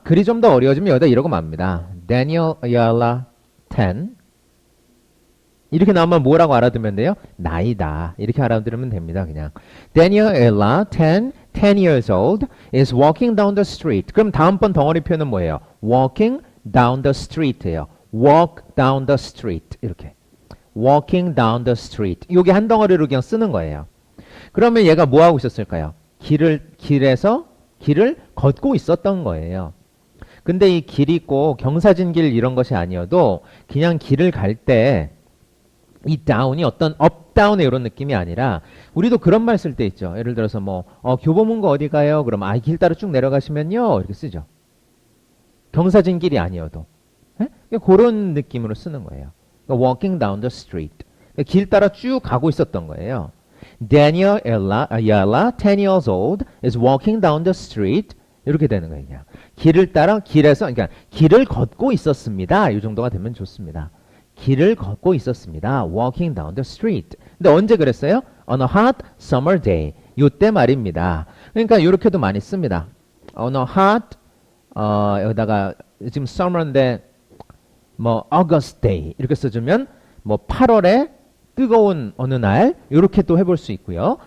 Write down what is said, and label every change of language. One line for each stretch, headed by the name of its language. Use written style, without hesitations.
Korean: 글이 좀 더 어려워지면 여기다 이러고 맙니다. Daniel Ayala 10. 이렇게 나오면 뭐라고 알아두면 돼요? 나이다. 이렇게 알아두면 됩니다. 그냥.
English: Daniel Ayala 10 years old is walking down the street.
Korean: 그럼 다음번 덩어리 표현은 뭐예요?
English: Walking down the street예요. Walk down the street.
Korean: 이렇게.
English: walking down the street.
Korean: 요게 한 덩어리로 그냥 쓰는 거예요. 그러면 얘가 뭐 하고 있었을까요? 길을 걷고 있었던 거예요. 근데 이 길이 꼭 경사진 길 이런 것이 아니어도 그냥 길을 갈 때 이 다운이 어떤 업, 다운의 이런 느낌이 아니라 우리도 그런 말 쓸 때 있죠. 예를 들어서 뭐 교보문고 어디 가요? 그럼 길 따라 쭉 내려가시면요. 이렇게 쓰죠. 경사진 길이 아니어도. 예? 그런 느낌으로 쓰는 거예요. 그러니까
English: walking down the street.
Korean: 그러니까 길 따라 쭉 가고 있었던 거예요.
English: Daniel Ayala, 10 years old, is walking down the street.
Korean: 이렇게 되는 거예요. 그냥. 그러니까 길을 걷고 있었습니다. 이 정도가 되면 좋습니다. 길을 걷고 있었습니다.
English: Walking down the street.
Korean: 근데 언제 그랬어요?
English: On a hot summer day.
Korean: 요때 말입니다. 그러니까 이렇게도 많이 씁니다.
English: On a hot,
Korean: 여기다가 지금 summer인데 뭐
English: August day
Korean: 이렇게 써주면 뭐 8월에 뜨거운 어느 날 이렇게 또 해볼 수 있고요.